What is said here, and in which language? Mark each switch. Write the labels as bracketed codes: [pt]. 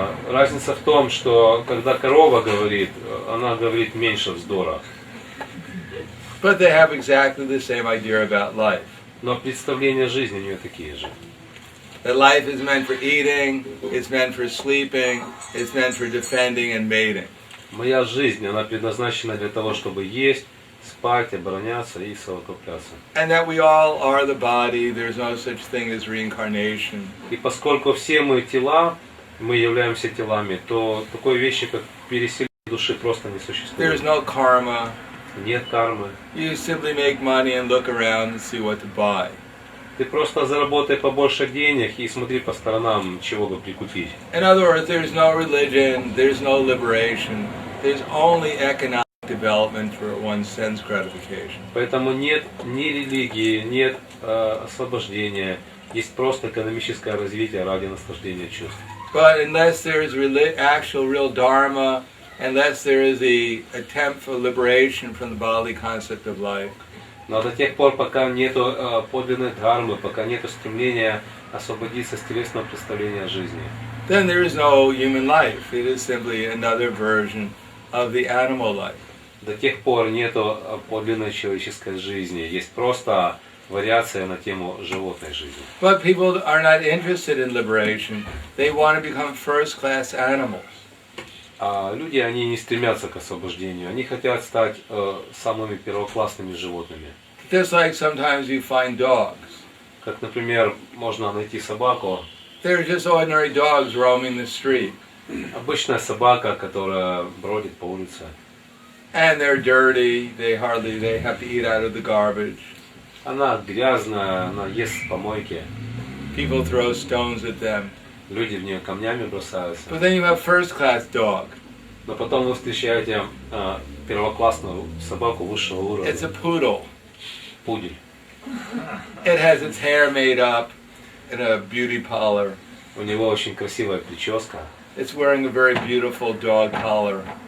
[ru] Разница в том, что когда корова говорит, она говорит меньше вздора. [en] But they have exactly the same idea about life. [ru] Но представления жизни у нее такие же. [en] That life is meant for eating, it's meant for sleeping, it's meant for defending and mating. [ru] Моя жизнь, она предназначена для того, чтобы есть, спать, обороняться и совокупляться. [en] And that we all are the body, there's no such thing as reincarnation. [ru] И поскольку все мы тела, мы являемся телами, то такой вещи, как переселение души, просто не существует. [en] There's no karma. [ru] Нет кармы. [en] You simply make money and look around and see what to buy. [ru] Ты просто заработай побольше денег и смотри по сторонам, чего бы прикупить. [en] In other words, there's no religion, there's no liberation, there's only economic development for one's sense gratification. [ru] Поэтому нет ни религии, нет освобождения, есть просто экономическое развитие ради наслаждения чувств. [en] But unless there is actual real dharma, unless there is the attempt for liberation from the bodily concept of life, [ru] Но до тех пор, пока нету подлинной дхармы, пока нету стремления освободиться с телесного представления о жизни, [en] then there is no human life. It is simply another version of the animal life. [ru] до тех пор нету подлинной человеческой жизни. Есть просто вариация на тему животной жизни. [en] But people are not interested in liberation. They want to become first-class animals. [ru] А люди, они не стремятся к освобождению, они хотят стать самыми первоклассными животными. [en] Just like sometimes you find dogs. [ru] Как, например, можно найти собаку, [en] They're just ordinary dogs roaming the street. [ru] обычная собака, которая бродит по улице. [en] And they're dirty, they have to eat out of the garbage. [ru] Она грязная, она ест с помойки. [en] People throw stones at them. [ru] Люди в нее камнями бросаются. [en] But then you have first-class dog. [ru] Но потом вы встречаете первоклассную собаку высшего уровня. [en] It's a poodle. [ru] Пудель. [en] It has its hair made up in a beauty parlor. [ru] У него очень красивая прическа, [en] It's wearing a very beautiful dog collar.